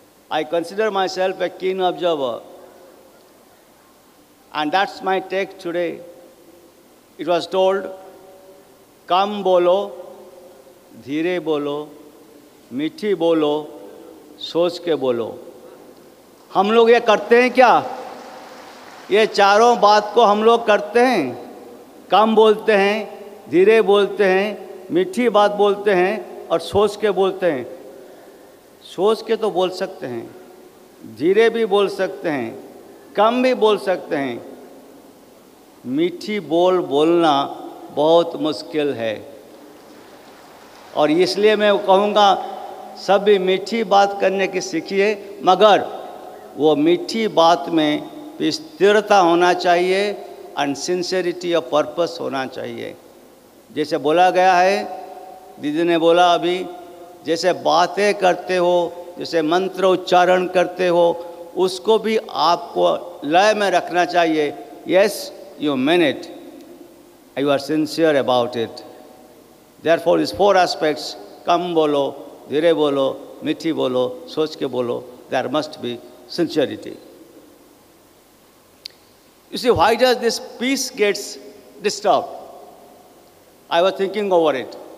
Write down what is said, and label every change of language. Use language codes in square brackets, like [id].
[en] I consider myself a keen observer, and that's my take today. It was told, [hi] kam bolo, dheere bolo, मीठी बोलो, सोच के बोलो. हम लोग ये करते हैं क्या? ये चारों बात को हम लोग करते हैं. कम बोलते हैं, धीरे बोलते हैं, मीठी बात बोलते हैं और सोच के बोलते हैं. सोच के तो बोल सकते हैं, धीरे भी बोल सकते हैं, कम भी बोल सकते हैं. मीठी बोलना बहुत मुश्किल है. और इसलिए मैं कहूँगा सभी मीठी बात करने की सीखिए, मगर वो मीठी बात में स्थिरता होना चाहिए [en] and sincerity of purpose [hi] होना चाहिए. जैसे बोला गया है, दीदी ने बोला अभी, जैसे बातें करते हो, जैसे मंत्र उच्चारण करते हो, उसको भी आपको लय में रखना चाहिए. [en] Yes, you mean it, you are sincere about it. Therefore, these 4 aspects, [hi] kam bolo, dhire bolo, mithi bolo, soch ke bolo, [en] there must be sincerity. You see, why does this peace gets disturbed? I was thinking over it.